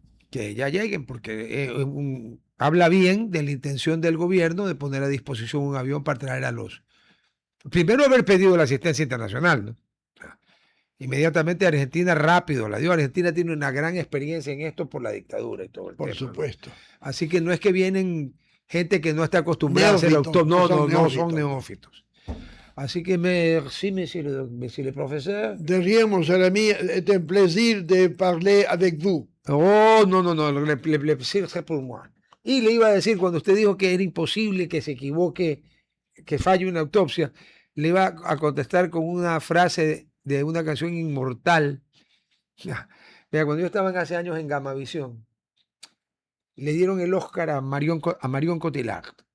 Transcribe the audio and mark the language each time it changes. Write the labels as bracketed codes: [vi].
[es] Que ya lleguen, porque habla bien de la intención del gobierno de poner a disposición un avión para traer a los... Primero haber pedido la asistencia internacional, ¿no? Inmediatamente Argentina rápido la dio. Argentina tiene una gran experiencia en esto por la dictadura y todo el tema. Por supuesto. ¿No? Así que no es que vienen gente que no está acostumbrada a hacer autónomos. No son neófitos. Así que [fr] merci, monsieur le professeur. De rien, mon cher ami, c'est un plaisir de parler avec vous. Oh, no, le plaisir c'est pour moi. [es] Y le iba a decir, cuando usted dijo que era imposible que se equivoque, que falle una autopsia, le iba a contestar con una frase de una canción inmortal. Mira, cuando yo estaba hace años en Gamavisión, le dieron el Oscar a Marion Cotillard.